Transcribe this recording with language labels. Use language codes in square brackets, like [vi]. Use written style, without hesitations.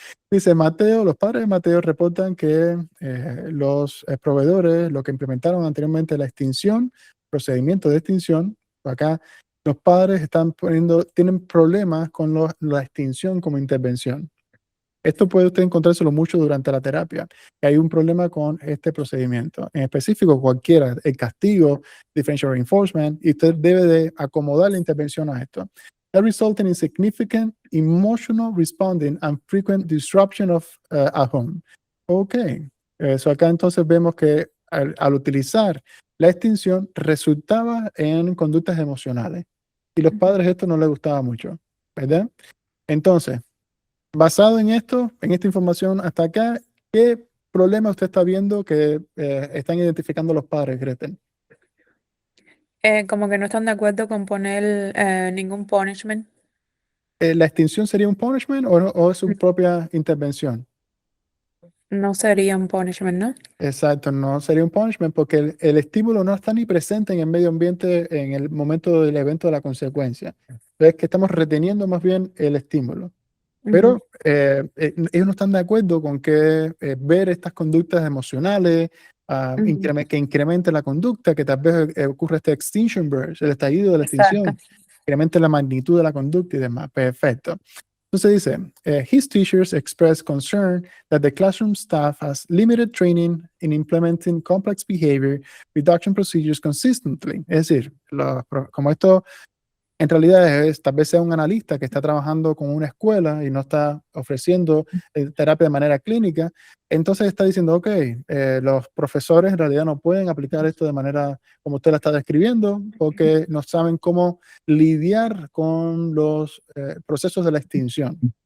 [es] Dice Mateo, los padres de Mateo reportan que los proveedores, lo que implementaron anteriormente la extinción, procedimiento de extinción, acá los padres tienen problemas con la extinción como intervención. Esto puede usted encontrárselo mucho durante la terapia. Que hay un problema con este procedimiento. En específico, cualquiera, el castigo, differential reinforcement, y usted debe de acomodar la intervención a esto. [en] That resulting in significant emotional responding and frequent disruption of at home. Ok. [es] So acá entonces vemos que al utilizar la extinción resultaba en conductas emocionales. Y los padres esto no les gustaba mucho, ¿verdad? Entonces, basado en esto, en esta información hasta acá, ¿qué problema usted está viendo que están identificando los padres, Gretel? Como que no están de acuerdo con poner ningún punishment. ¿La extinción sería un punishment o es su propia intervención? No sería un punishment, ¿no? Exacto, no sería un punishment porque el estímulo no está ni presente en el medio ambiente en el momento del evento de la consecuencia. Es que estamos reteniendo más bien el estímulo. Pero ellos no están de acuerdo con que ver estas conductas emocionales que incremente la conducta, que tal vez ocurra este extinction burst, el estallido de la Exacto. extinción, incremente la magnitud de la conducta y demás. Perfecto. [en] Entonces dice, his teachers express concern that the classroom staff has limited training in implementing complex behavior reduction procedures consistently. [es] Es decir, como esto en realidad tal vez sea un analista que está trabajando con una escuela y no está ofreciendo terapia de manera clínica, entonces está diciendo, ok, los profesores en realidad no pueden aplicar esto de manera como usted la está describiendo porque no saben cómo lidiar con los procesos de la extinción.